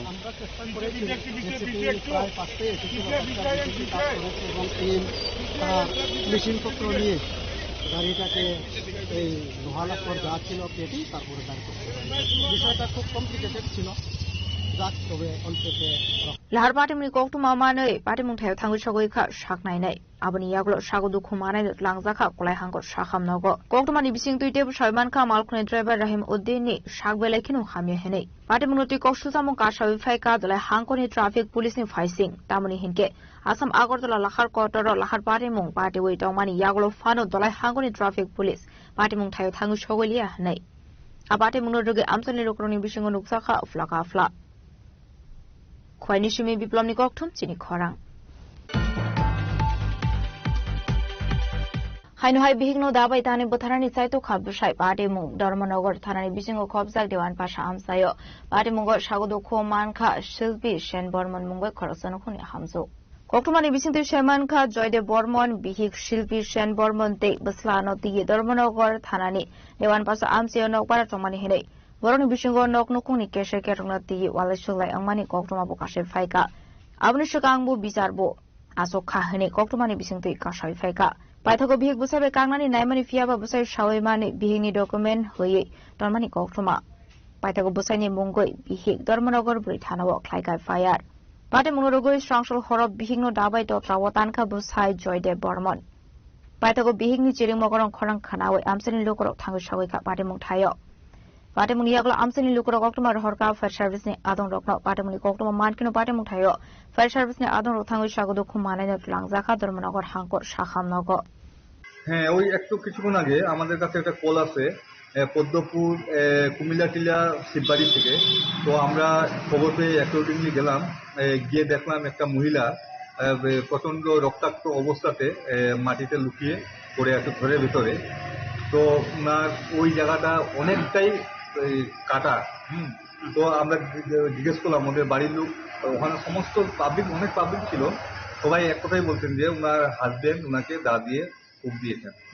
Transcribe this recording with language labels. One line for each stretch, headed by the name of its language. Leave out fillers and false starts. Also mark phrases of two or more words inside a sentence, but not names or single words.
Bangla: আমরা চেষ্টা করেছি প্রায় 5টায় এসেছিল এবং টিম মেশিনপত্র নিয়ে গাড়িটাকে এই লোহালাপুর যা ছিল কেটে তারপরে দাঁড় করতে বিষয়টা খুব কমপ্লিকেটেড ছিল যাক তবে অন্ততে
Kok Borok: lahar patimni koktuma manei patimung thayo thangu chogoi kha saknai nei aboni yaglo sagodu khumanai langjaka kolai hangor sakham nogo koktumani bising tuite soiman kha malkhune driver rahim uddin ni sakbelai khinu hamye henei patimung ti koksusamung ka sawi phai ka dolai hangkoni
English: traffic police
Kok Borok: ni faising tamoni hinke asam agartala lahar kotoro lahar patimung party wei tongmani yaglo fano dolai hangkoni
English: traffic police
Kok Borok: patimung thayo thangu chogoi lia nei abate mungno roge amsani rokroni bisingo nuksa kha flaka afla খয়নি সুমি বিপ্লবনি ককথুম চিনি খরাং হাইনহাই বিহিগনো দাবাই তানি বথারানি চাইতো খাবসাই পাটে মুং ধর্মনগর থানানি বিসিংও খবজাক দেওয়ান পাশা আমসায় পাটে মুঙ্গ সাগদ খোমান খা শিল্পী সেন বর্মন মুঙ্গই খরচন খুনি হামজো কক্টমানি বিসিংতে সেমান খা জয়দেব বর্মন বিহিগ শিল্পী সেন বর্মন তে বসলানো দিয়ে ধর্মনগর থানানি দেওয়ান পাশা আমসায় নকপারা টমানি হেনে বরনি বিসিংগো নক নকুনি কেশে কেটংনা তি ওয়ালাইসুলাই angmani koktoma bo kashe phaika abni shakangbu bijarbo asok kha hene koktomani bisingtui kasai phaika paithago bihik busabe kangnani naimani fiaba busai shawai mani bihini document hoye tormani koktoma paithago busaini mungoi bihik ধর্মনগর bri thanao khlaikai fire pate mungrogoi srangshol horob bihingno dabai to trawotan kha busai joydev bormon paithago bihingni chiring mogorong khorang khanaoi amsani lokorok thangu shawai kha pate mungthayo Patemuni yaglo amsani lukro koktoma rohorka
English: fire service
Kok Borok: ni adong rokno patemuni koktoma mankino patemung thayo
English: fire service
Kok Borok: ni adong rothango sagodo khumane ne langzaka ধর্মনগর হাঙ্কর শাখামনগর
Bangla: হ্যাঁ ওই একটু কিছুক্ষণ আগে আমাদের কাছে একটা কল আছে পদ্মপুর কুমিল্লা টিলা শিববাড়ি থেকে তো আমরা খবর পেয়ে অ্যাকর্ডিংলি গেলাম গিয়ে দেখলাম একটা মহিলা প্রচন্ড রক্তাক্ত অবস্থাতে মাটিতে লুকিয়ে পড়ে আছে ঘরের ভিতরে তো ওনার ওই জায়গাটা অনেকটাই কাটা তো আমরা জিজ্ঞেস করলাম ওদের বাড়ির লোক ওখানে সমস্ত পাবলিক অনেক পাবলিক ছিল সবাই এক কথাই বলছেন যে ওনার হাজবেন্ড ওনাকে দা দিয়ে কূপ দিয়েছেন